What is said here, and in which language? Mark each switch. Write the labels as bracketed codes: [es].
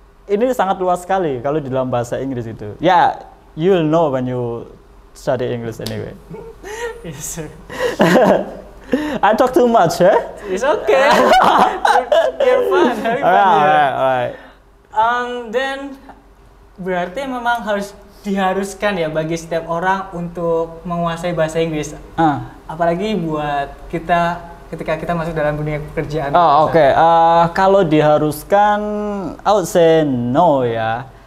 [id] Ini sangat luas sekali kalau di dalam bahasa Inggris itu. [en] Ya, you'll know when you study English anyway. Yes, sir. I talk too much, eh? It's okay. You're fun, very fun. Alright. [id] Then berarti memang diharuskan ya bagi setiap orang untuk menguasai bahasa Inggris. Apalagi buat kita ketika kita masuk dalam dunia pekerjaan. Oke. Kalau diharuskan, [en] I would say no ya.